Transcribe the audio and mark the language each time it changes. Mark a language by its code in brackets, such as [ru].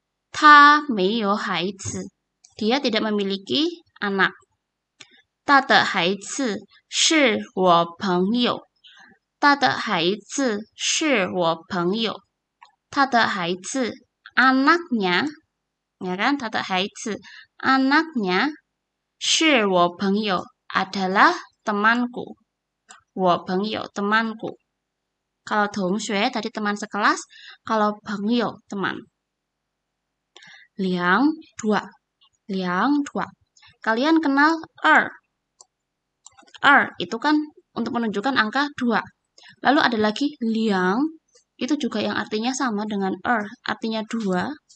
[zh] 他没有孩子. [id] Dia tidak memiliki anak. [zh] 他的孩子是我朋友. 他的孩子是我朋友. 他的孩子 [id] anaknya, ya kan? [zh] 他的孩子 [id] anaknya [zh] 是我朋友 [id] adalah temanku. [zh] 我朋友 [id] temanku. Kalau 同学 tadi teman sekelas, kalau 朋友 teman. 两dua. Kalian kenal itu kan untuk menunjukkan angka 2. Lalu ada lagi liang, itu juga yang artinya sama dengan artinya 2.